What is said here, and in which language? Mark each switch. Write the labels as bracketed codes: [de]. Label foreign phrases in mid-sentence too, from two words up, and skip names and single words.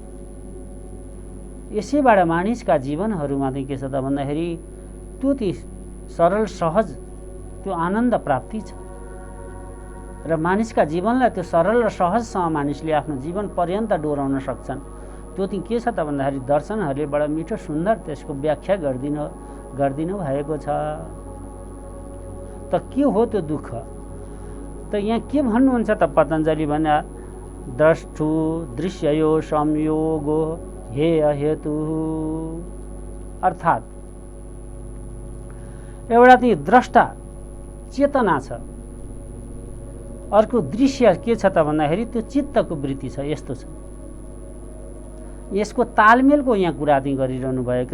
[ne] यसैबाट मानिसका जीवनहरूमा चाहिँ के छ त भन्दाखेरि त्यो ती सरल सहज त्यो आनन्द प्राप्ति छ र मानिसका जीवनलाई त्यो सरल र सहजसँग मानिसले आफ्नो जीवन पर्यन्त डोराउन सक्छन्। त्यो चाहिँ के छ त भन्दाखेरि दर्शनहरूले बडा मिठो सुन्दर त्यसको व्याख्या गरिदिनु भएको छ। त के हो त्यो दुःख? त यहाँ के भन्नुहुन्छ त पतञ्जलि भने [sa] द्रष्टु दृश्ययो संयोगो हेय हेतु, [ne] अर्थात् एउटा चाहिँ द्रष्टा चेतना छ, अर्को दृश्य के छ त भन्दाखेरि त्यो चित्तको वृत्ति छ। यस्तो छ, यसको तालमेलको यहाँ कुरा चाहिँ गरिरहनु भएको।